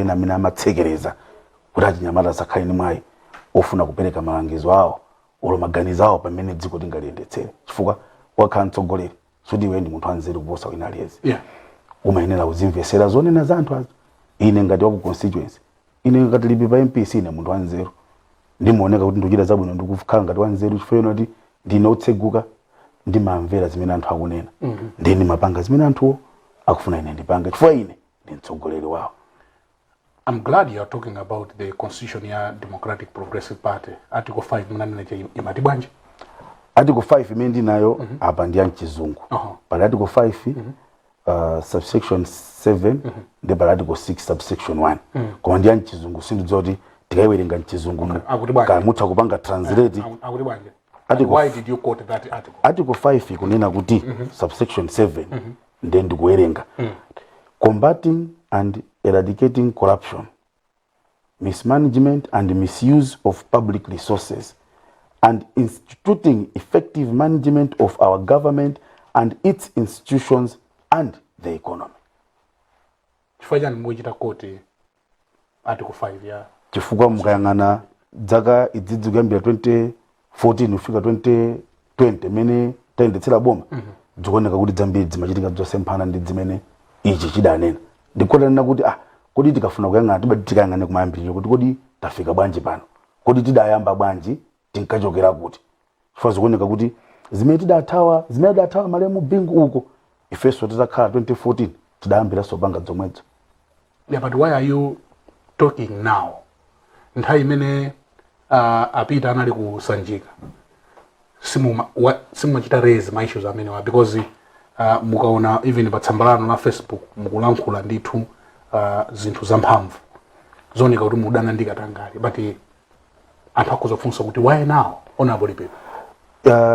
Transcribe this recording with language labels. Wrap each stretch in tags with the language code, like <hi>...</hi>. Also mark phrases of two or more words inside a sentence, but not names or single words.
<ny>ena amene amatsekereza kuti achinyamata asakhale ni mwayi ofuna kupereka malangizo awo olo maganizo awo pamene dziko tingaliyendetsere chifukwa wakhala mtsogoleri suti iwe ndi munthu anzeru kuposa wina aliyense umayenera kuzimvesera zonena za anthu azo ine ngati waku constituency ine ngati Lipipa MPC ine munthu anzeru ndimaoneka kuti ndikuchita zabwino ndikukhala ngati wanzeru chifukwa kuti ndine otseguka ndimamvera zimene anthu akunena ndine mapanga zimene anthuwo akufuna ine ndipanga chifukwa ine ndi mtsogoleri wawo.</ny> <en>I'm glad you are talking about the constitution ya Democratic Progressive Party.</en> <ny>Article 5 mnanena imati bwanji? Article 5 imene ndinayo apa ndi mchizungu. Pali Article 5 subsection 7 ndi pali Article 6 subsection 1. Koma ndi mchizungu sindidzoti tikayiwerenga mchizungu kamutha kupanga translate. Akuti bwanji?</ny> <en>Why did you quote that article?</en> <ny>Article 5 ikunena kuti subsection 7 ndi ndikuwerenga.</ny> <en>Combating and eradicating corruption, mismanagement and misuse of public resources, and instituting effective management of our government and its institutions and the economy.</en> <ny>Chifukwa mujita koti Article 5 ya chifukwa mukayang'ana dzaka idzidzi kuyambira 2014 kufika 2020 mene tayendetsera boma dzikuoneka kuti dzambiri zimachitika zosemphana ndi zimene ichi chidanena ndikotanena kuti kodi tikafuna kuyang'ana tibati tikayang'ane kumayambiriro kuti kodi tafika bwanji pano kodi tidayamba bwanji tinkachokera kuti chifukwa zikuoneka kuti zimene tidathawa malemu bingu uko ifeso titakhala 2014 tidayambira sopanga zomwezo.</ny> <en>Yeah, but why are you talking now?</en> <ny>Nthawi imene apita anali kusanjika simumachita raise ma issues amene wa because mukaona even patsambalano na Facebook mukulankhula ndithu zinthu zamphamvu zooneka kuti mudana ndikatangali but anthu akuzofunsa kuti</ny> <en>why now honorable</en> <ny>Lipipa?</ny>